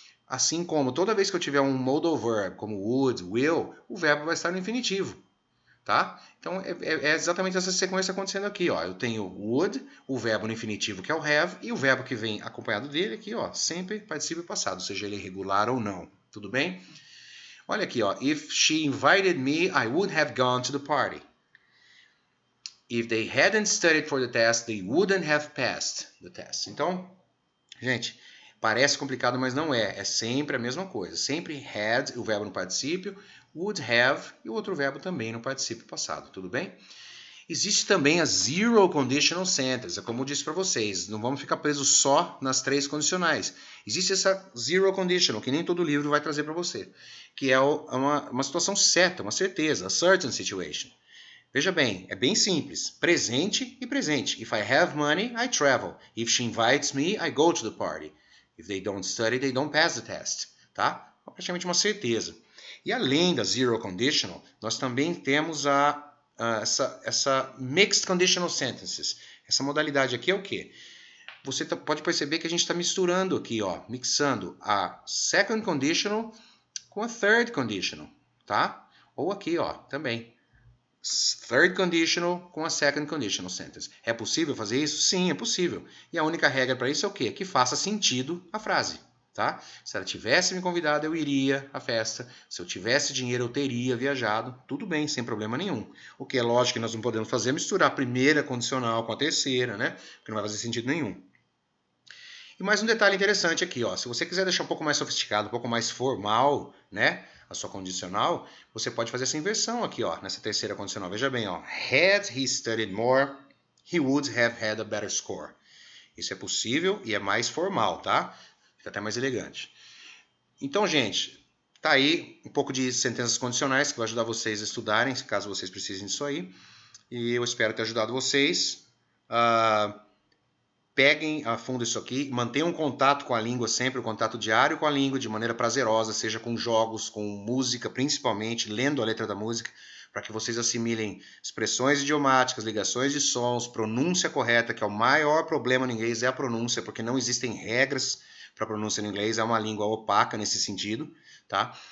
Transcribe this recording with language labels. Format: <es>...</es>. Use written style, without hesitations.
<pt>Assim como toda vez que eu tiver um modal verb, como would, will, o verbo vai estar no infinitivo, tá? Então é exatamente essa sequência acontecendo aqui, ó. Eu tenho would, o verbo no infinitivo que é o have, e o verbo que vem acompanhado dele aqui, ó, sempre particípio passado, seja ele regular ou não, tudo bem?</pt> <en>Olha aqui, ó. If she invited me, I would have gone to the party. If they hadn't studied for the test, they wouldn't have passed the test.</en> <pt>Então, gente, parece complicado, mas não é. É sempre a mesma coisa. Sempre had, o verbo no particípio, would have e o outro verbo também no particípio passado. Tudo bem? Existe também a Zero Conditional Sentence. É como eu disse para vocês, não vamos ficar presos só nas 3 condicionais. Existe essa Zero Conditional, que nem todo livro vai trazer para você, que é uma situação certa, uma certeza,</pt> <en>a certain situation.</en> <pt>Veja bem, é bem simples. Presente e presente.</pt> <en>If I have money, I travel. If she invites me, I go to the party. If they don't study, they don't pass the test.</en> <pt>Tá? É praticamente uma certeza. E além da Zero Conditional, nós também temos essa Mixed Conditional Sentences. Essa modalidade aqui é o quê? Você pode perceber que a gente está misturando aqui, ó, mixando a Second Conditional com a Third Conditional, tá? Ou aqui, ó, também. Third Conditional com a Second Conditional Sentence. É possível fazer isso? Sim, é possível. E a única regra para isso é o quê? Que faça sentido a frase. Tá? Se ela tivesse me convidado, eu iria à festa. Se eu tivesse dinheiro, eu teria viajado. Tudo bem, sem problema nenhum. O que é lógico que nós não podemos fazer é misturar a primeira condicional com a terceira, né? Porque não vai fazer sentido nenhum. E mais um detalhe interessante aqui, ó. Se você quiser deixar um pouco mais sofisticado, um pouco mais formal, né? A sua condicional, você pode fazer essa inversão aqui, ó, nessa terceira condicional. Veja bem, ó.</pt> <en>Had he studied more, he would have had a better score.</en> <pt>Isso é possível e é mais formal, tá? Fica até mais elegante. Então, gente, tá aí um pouco de sentenças condicionais que vai ajudar vocês a estudarem, caso vocês precisem disso aí. E eu espero ter ajudado vocês. Peguem a fundo isso aqui, mantenham contato com a língua sempre, o contato diário com a língua de maneira prazerosa, seja com jogos, com música, principalmente, lendo a letra da música, para que vocês assimilem expressões idiomáticas, ligações de sons, pronúncia correta, que é o maior problema no inglês, é a pronúncia, porque não existem regras para pronúncia no inglês, é uma língua opaca nesse sentido, tá?</pt>